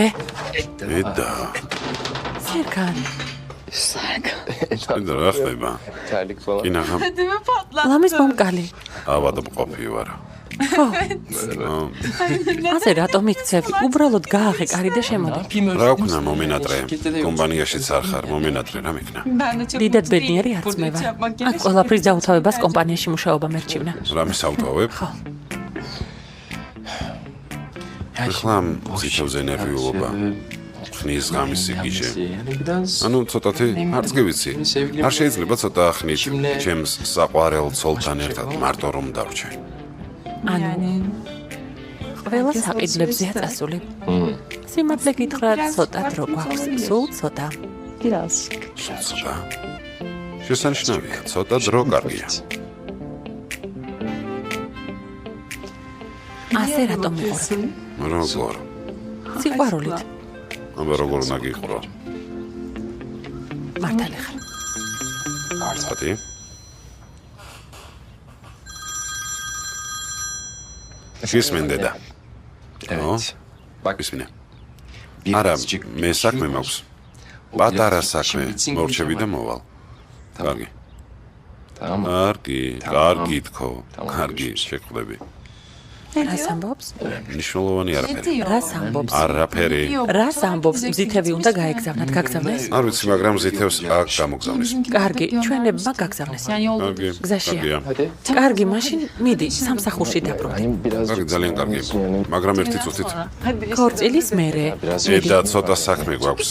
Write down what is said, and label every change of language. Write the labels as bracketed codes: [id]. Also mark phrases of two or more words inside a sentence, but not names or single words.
[ka] ედა. სერგან. ედა რა ხდება? [tr] Terlik falan. [ka] კინაღა, ლამის მომკალი. ავად მყოფი ვარ. ასე რატომ იქცევი? უბრალოდ გააღე კარი და შემოდი. რა ვქნა მომენატრე? კომპანიაშიც არ ხარ, მომენატრე რა მიქნა? დიდად ბედნიერი არც მე ვარ. აქ ყველაფრის დაუთავებას კომპანიაში მუშაობა მერჩივნა. რამე საუთავებ? ახლა ციტოზე ნერვიულობა. ხნის ღამის სიგიჟე. [tr] Yani biraz... [ka] ანუ ცოტათი არც კი ვიცი. არ შეიძლება ცოტა ხნით ჩემს საყვარელ ცოლთან ერთად მარტო რომ დავრჩე. ანუ ყველა საყიდლებზეა წასული. სიმართლე გითხრა, ცოტა დრო გვაქვს, სულ ცოტა. ცოტა. შესანიშნავია, ცოტა დრო კარგია. ასე რატომ მიყურებ? როგორ? სიყვარულით. აბა როგორ უნდა გიყურო? მართალი ხარ. არცათი? გისმენდე და. [tr] Evet. Bak [ka] ისმინე. არა, მე საქმე მაქვს. პატარა საქმე, მორჩები და მოვალ. კარგი. [tr] Tamam. [ka] კარგი თქო. კარგი, შეკვდები. რას ამბობს? ნიშნულოვანი არაფერი. რას ამბობს? არაფერი. რას ამბობს? მზითები უნდა გაეგზავნათ, გაგზავნეს? არ ვიცი, მაგრამ ზითევს აქ გამოგზავნის. კარგი, ჩვენებმა გაგზავნეს. კარგი. გზაშია. კარგია. კარგი, მაშინ მიდი, სამსახურში დაბრუნდი. [tr] Hani biraz... [ka] კარგი, ძალიან კარგი. მაგრამ ერთი წუთით. ქორწილის მერე. ედა ცოტა საქმე გვაქვს.